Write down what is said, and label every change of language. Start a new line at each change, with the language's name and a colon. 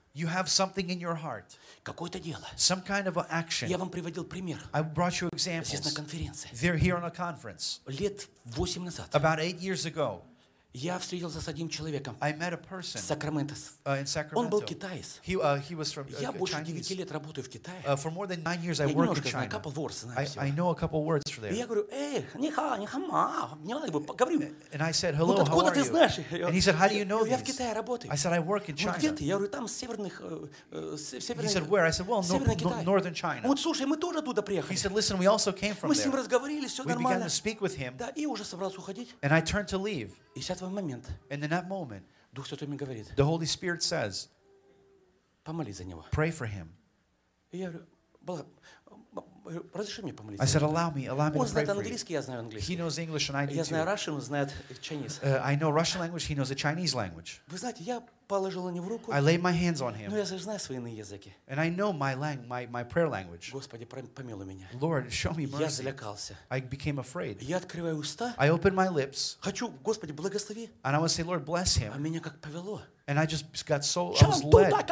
English: You have something in your heart.
Russian: Какое-то дело.
English: Some kind of action.
Russian: Я вам приводил пример.
English: I brought you examples.
Russian: Здесь на конференции.
English: They're here on a conference.
Russian: Лет 8 назад.
English: About 8 years ago.
Russian: Я встретился с одним человеком.
English: I met a person.
Russian: Сакраменто.
English: In Sacramento.
Russian: Он был китаец.
English: He was from
Russian: Я больше 9 лет работаю в Китае.
English: For more than 9 years I worked in China.
Russian: Я знаю
English: couple words. I know a couple words for there.
Russian: Я говорю: "Эй, ни хама, мне надо бы поговорим".
English: And I said, "Hello, how are you?" And he said, "How do you know this?"
Russian: Я в Китае работаю.
English: I said, "I work in China."
Russian: Где ты? Я говорю: "Там северных северных".
English: He said, "Where?" I said, "Well, northern China."
Russian: Вот, слушай, мы тоже оттуда приехали.
English: He said, "Listen, we also came from there."
Russian: Мы с ним разговаривали, всё нормально.
English: We began to speak with him.
Russian: Да, и уже собрался уходить.
English: And I turned to leave.
Russian: И в этот момент
English: and in that moment,
Russian: Дух Святой мне говорит,
English: the Holy Spirit says,
Russian: помоли за него.
English: Pray for him.
Russian: И я говорю, разреши мне помолиться.
English: I said, allow me
Russian: он
English: to pray for you.
Russian: Он знает английский, я знаю английский.
English: He knows English and I do too.
Russian: Я знаю Russian, он знает Chinese.
English: I know Russian language, he knows the Chinese language.
Russian: Вы знаете, я положил на него руку.
English: I laid my hands on him.
Russian: Но я же знаю свои иные языки.
English: And I know my prayer language.
Russian: Господи, помилуй меня.
English: Lord, show me mercy.
Russian: Я залякался.
English: I became afraid.
Russian: Я открываю уста.
English: I opened my lips.
Russian: Хочу, Господи, благослови.
English: And I want to say, Lord, bless him.
Russian: А меня как повело.
English: And I just got so, I was led.